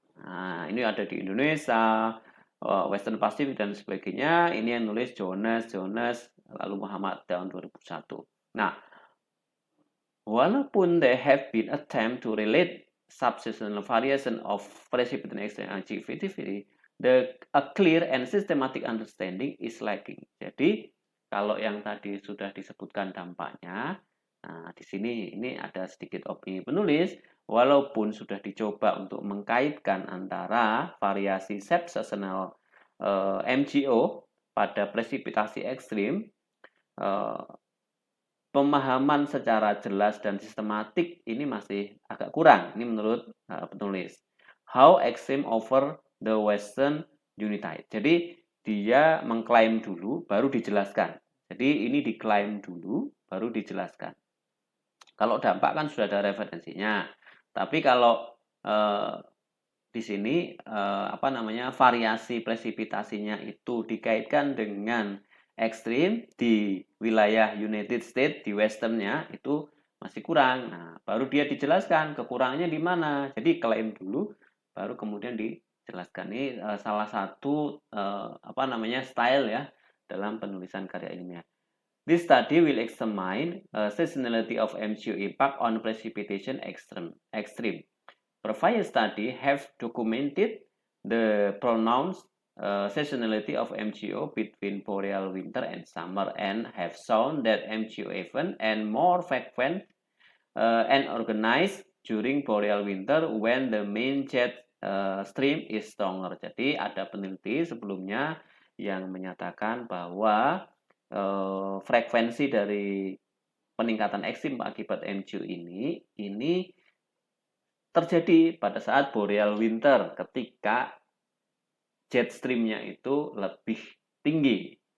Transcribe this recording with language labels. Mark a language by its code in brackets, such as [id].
[id] Nah, ini ada di Indonesia, Western Pacific dan sebagainya. Ini yang nulis Jonas lalu Muhammad tahun 2001. Nah, walaupun [en] there have been attempts to relate subseasonal variation of precipitation activity, a clear and systematic understanding is lacking. [id] Jadi, kalau yang tadi sudah disebutkan dampaknya, nah di sini ini ada sedikit opini penulis, walaupun sudah dicoba untuk mengkaitkan antara variasi subseasonal MGO pada presipitasi ekstrim, pemahaman secara jelas dan sistematik ini masih agak kurang. Ini menurut penulis. [en] How extreme over the Western United. [id] Jadi dia mengklaim dulu, baru dijelaskan. Jadi ini diklaim dulu, baru dijelaskan. Kalau dampak kan sudah ada referensinya. Tapi kalau di sini variasi presipitasinya itu dikaitkan dengan ekstrim di wilayah United States, di westernnya itu masih kurang. Nah, baru dia dijelaskan kekurangannya di mana. Jadi klaim dulu, baru kemudian dijelaskan. Ini salah satu style ya dalam penulisan karya ilmiah. [en] This study will examine seasonality of MGO impact on precipitation extreme. Previous study have documented the pronounced seasonality of MGO between boreal winter and summer and have shown that MGO event and more frequent and organized during boreal winter when the main jet stream is stronger. [id] Jadi ada peneliti sebelumnya yang menyatakan bahwa frekuensi dari peningkatan ekstrim akibat MGO ini terjadi pada saat boreal winter ketika jet stream-nya itu lebih tinggi.